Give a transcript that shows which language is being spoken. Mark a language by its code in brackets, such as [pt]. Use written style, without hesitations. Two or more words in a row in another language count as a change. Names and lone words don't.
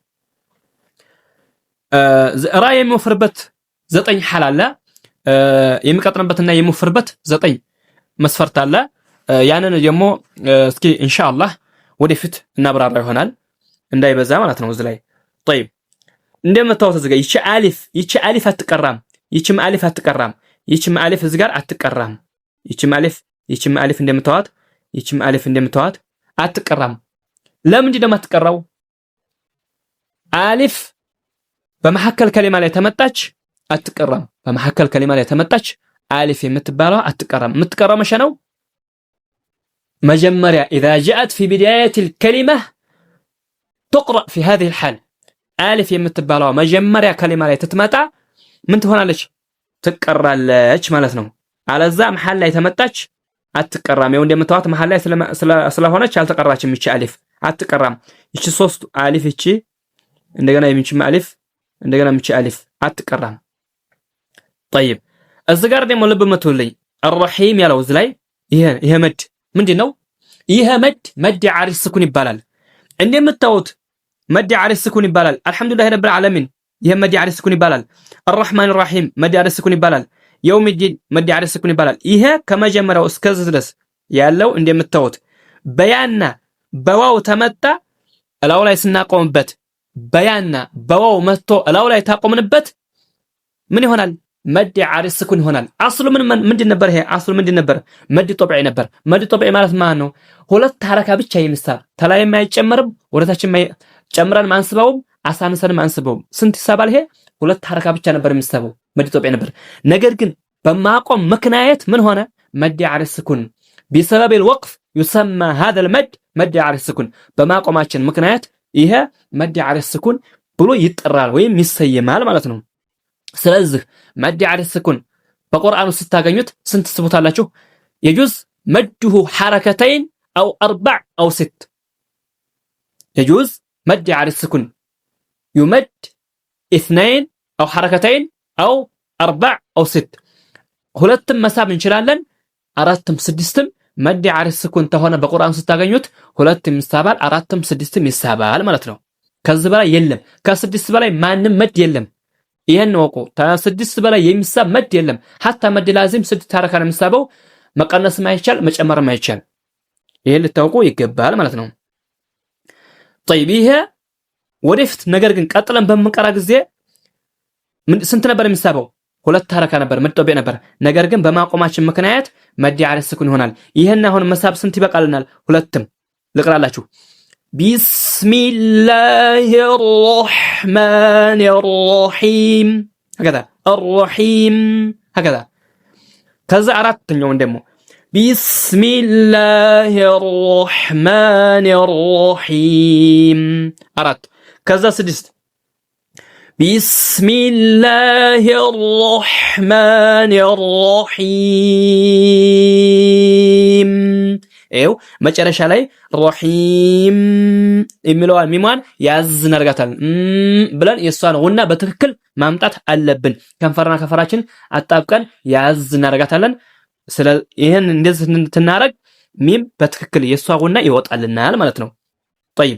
[am] ራ የሚወፍርበት 9 ሐል አለ። የሚቀጥንበትና የሚወፍርበት 9 መስፈርት አለ። ያንን ደግሞ እስኪ ኢንሻአላህ ወደፊት እናብራራ ይሆናል እንዳይበዛ ማለት ነው እዚህ ላይ። طيب እንደምታውቁት እዚህ ጋር ይቺ አሊፍ አትቀራም። ይቺም አሊፍ እዚህ ጋር አትቀራም። ይቺም አሊፍ እንደምታውቁት አትቀራም። ለምንድን ነው የማትቀራው? አሊፍ በመሐከል ከሊማ ላይ ተመጣች አትቀራም። በመሐከል ከሊማ ላይ ተመጣች አሊፍ የምትባለው አትቀራም። የምትቀራው መቼ ነው? መጀመሪያ [ar] اذا جاءت في بدايه الكلمه تقرا في هذه الحال [am] አሊፍ የምትባለው መጀመሪያ ከሊማ ላይ ትመጣ ምን ትሆናለች? ትቀራለች ማለት ነው። አለዛ መሐል ላይ ተመጣች አትቀራም። ይኸው እንደምታዩት መሐል ላይ ስለሆነች አልተቀራችም። ይቺ አሊፍ አትቀራም። ይቺ ሶስት አሊፍ ይቺ እንደገና የሚቺ አሊፍ እንደገና የሚቺ አሊፍ አትቀራም። طيب እዚህ ጋር ደግሞ ልብ መትውልኝ الرحيم ያለው እዚህ ላይ ይሄ መድ ምንድነው? ይሄ መድ ዓሪስ ስኩን ይባላል። እንደምታዩት መድ ዓሪስ ስኩን ይባላል። [ar] الحمد لله رب العالمين [am] ይሄ መድ ዓሪስ ስኩን ይባላል። [ar] الرحمن الرحيم [am] መድ ዓሪስ ስኩን ይባላል። [ar] يوم الدين [am] መድ ዓሪስ ስኩን ይባላል። ይሄ ከመጀመሪያው እስከዚህ ድረስ ያለው እንደምታዩት በያና በዋው ተመጣ እላው ላይ ስናቆምበት በያና በዋው መጥቶ እላው ላይ ታቆምንበት ምን ይሆናል? መድ ዓሪስ ስኩን ይሆናል። አስሉ ምንድን ነበር? ይሄ አስሉ ምንድን ነበር? መድ ጦብዒ ነበር። መድ ጦብዒ ማለት ማለት ነው ሁለት ሐረካ ብቻ የሚሳብ ተላይ የማይጨመርም ወደታችን ጨምረን ማንስበውም አሳንሰን ማንስበውም ስንት ይሳባል? ይሄ ሁለት ሐረካ ብቻ ነበር የሚሳበው መድ ጦብዒ ነበር። ነገር ግን በማቆም ምክንያት ምን ሆነ? መድ ዓሪስ ስኩን [ar] بسبب الوقف يسمى هذا المد مد [am] ዓሪስ ስኩን በማቆማችን ምክንያት ይሄ መድ ዓሪስ ስኩን ብሎ ይጠራል ወይም ይሰየማል ማለት ነው። ስለዚህ መድ ዓሪስ ስኩን በቁርአኑ ስታገኙት ስንት ትስቡታላችሁ? يجوز مده حركتين او 4 او 6 يجوز مد [ar] عارض السكون [am] يمد 2 او حركتين او 4 او 6 ሁለትም መሳብ እንችላለን አራትም ስድስትም መድ ዓሪስ ስኩን ተሆነ በቁርአን ስታገኙት ሁለትም ይሳባል አራትም ስድስትም ይሳባል ማለት ነው። ከዚህ በላይ የለም። ከስድስት በላይ ማንም መድ የለም። ይሄን ወቁ። ከስድስት በላይ የሚሳብ መድ የለም። hatta መድ ላዚም ስድስት ሐረካ ነው የሚሳበው። መቀነስም አይቻል መጨመርም አይቻል። ይሄን ልታውቁ ይገባል ማለት ነው። طيب ይሄ ወደፊት ነገር ግን ቀጥለን በመቀራ ጊዜ ስንት ነበር የሚሳበው? ሁለት ሐረካ ነበር መድ ጦብዒ ነበር። ነገር ግን በማቆማችን ምክንያት መድ ዓሪስ ስኩን ይሆናል። ይሄን አሁን መሳብ ስንት ይበቃልናል? ሁለትም ልቅራላችሁ [ar] بسم الله الرحمن الرحيم هكذا الرحيم هكذا كذا [am] አራተኛውን ደግሞ [ar] بسم الله الرحمن الرحيم [am] አራት ከዛ ስድስት [ar] بسم الله الرحمن الرحيم [am] ይኸው መጨረሻ ላይ ረሂም የሚለዋን ሚሟን ያዝ እናደርጋታለን ብለን የሷን ጉና በትክክል ማምጣት አለብን። ከንፈርና ከንፈራችን አጣብቀን ያዝ እናደርጋታለን። ይሄን እንደዚህ እንድናረግ ሚም በትክክል የሷ ጉና ይወጣልናል ማለት ነው። طيب